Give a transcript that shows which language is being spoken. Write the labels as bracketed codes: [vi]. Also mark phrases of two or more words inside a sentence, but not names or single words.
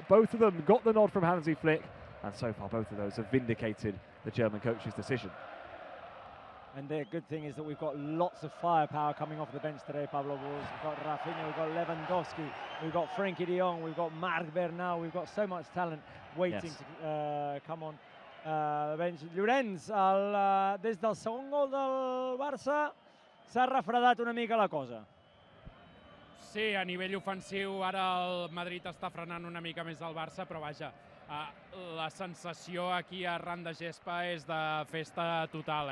[en] Both of them got the nod from Hansi Flick, and so far both of those have vindicated the German coach's decision. And the good thing is that we've got lots of firepower coming off the bench today, Pablo Bulls. We've got Rafinha, we've got Lewandowski, we've got Frenkie de Jong, we've got Marc Bernal, we've got so much talent waiting to come on the bench. [ca] Llorenç, des del segon gol del Barça, s'ha refredat una mica la cosa. Sí, a nivell ofensiu ara el Madrid està frenant una mica més el Barça, però vaja, La sensació aquí arran de gespa és de festa total,